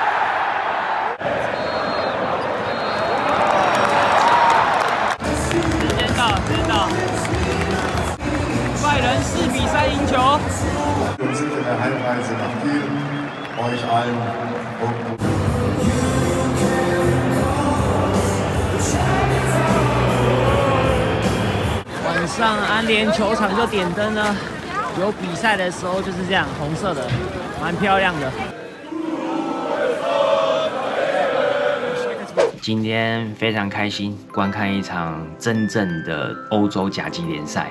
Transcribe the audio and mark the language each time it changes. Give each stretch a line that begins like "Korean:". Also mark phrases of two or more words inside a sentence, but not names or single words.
Chinese: 时间到，时间到！拜仁4-3赢球。
German: Wir sind in der Heimreise nach Kiel. Euch allen.
Chinese: 晚上安联球场就点灯了，有比赛的时候就是这样，红色的，蛮漂亮的。今天非常开心，观看一场真正的欧洲甲级联赛。